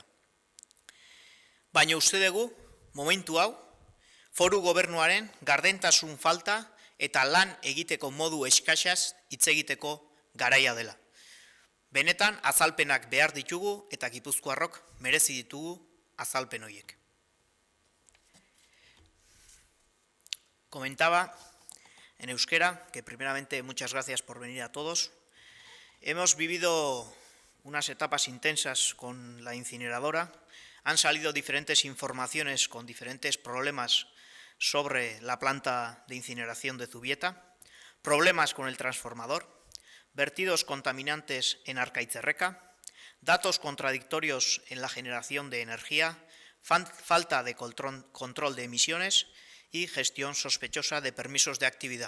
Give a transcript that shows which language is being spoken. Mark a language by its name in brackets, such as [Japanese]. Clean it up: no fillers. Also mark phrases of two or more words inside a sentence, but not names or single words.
[Basque] Baina uste dugu, momentu hau, foru gobernuaren gardentasun falta eta lan egiteko modu eskasaz hitz egiteko garaia dela. Benetan azalpenak behar ditugu eta gipuzkoarrok merezi ditugu azalpen horiek. [Spanish] Comentaba en euskera, que primeramente muchas gracias por venir a todos. Hemos vivido unas etapas intensas con la incineradora. Han salido diferentes informaciones con diferentes problemas sobre la planta de incineración de Zubieta, problemas con el transformador, vertidos contaminantes en Arkaitzerreka, datos contradictorios en la generación de energía, falta de control de emisiones y gestión sospechosa de permisos de actividad.